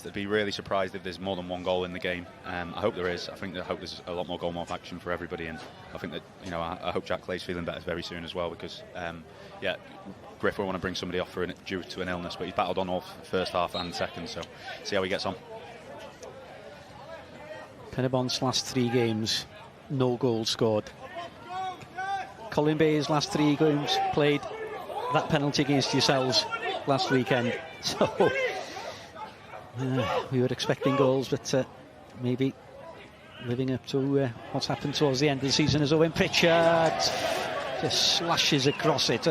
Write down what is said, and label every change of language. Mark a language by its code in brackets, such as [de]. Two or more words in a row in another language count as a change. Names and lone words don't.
[en] I'd be really surprised if there's more than one goal in the game. I hope there is. I hope there's a lot more goal, more action for everybody, and I think that I hope Jack Clay's feeling better very soon as well, because Griff will want to bring somebody off due to an illness, but he's battled on all first half and second, so see how he gets on. Pen-y-bont's last 3 games, no goals scored. Colwyn Bay's last 3 games played, that penalty against yourselves last weekend. So we were expecting goals, but maybe living up to what's happened towards the end of the season as Owen Pritchard just slashes across it.